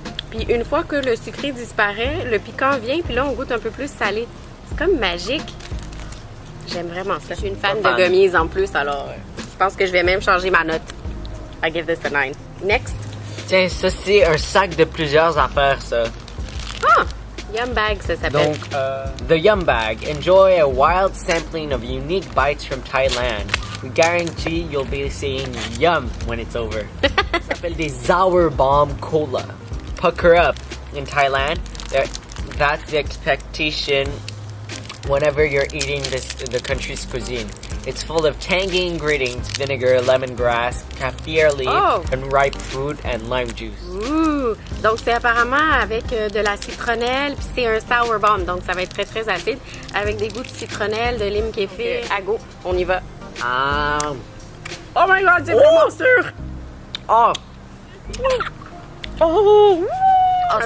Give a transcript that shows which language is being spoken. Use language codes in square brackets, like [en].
[fr] Puis une fois que le sucré disparaît, le piquant vient, puis là, on goûte un peu plus salé. C'est comme magique. J'aime vraiment ça. Je suis une fan de gummies en plus, alors je pense que je vais même changer ma note. [en] I give this a 9. Next. [fr] Tiens, ça c'est un sac de plusieurs affaires, ça. Ah! Yum Bag, ça s'appelle. Donc, the Yum Bag. [en] Enjoy a wild sampling of unique bites from Thailand. We guarantee you'll be saying yum when it's over. [fr] Ça s'appelle des Sour Bomb Cola. [en] Pucker up in Thailand. That's the expectation whenever you're eating the country's cuisine. It's full of tangy ingredients, vinegar, lemongrass, kaffir leaf, and ripe fruit and lime juice. Ouh! [fr] Donc, c'est apparemment avec de la citronnelle, puis c'est un sour bomb, donc ça va être très, très acide, avec des goûts de citronnelle, de lime kéfir. À go, on y va. [en] Oh my god, [fr] c'est vraiment sûr! Oh! Oh! Ok,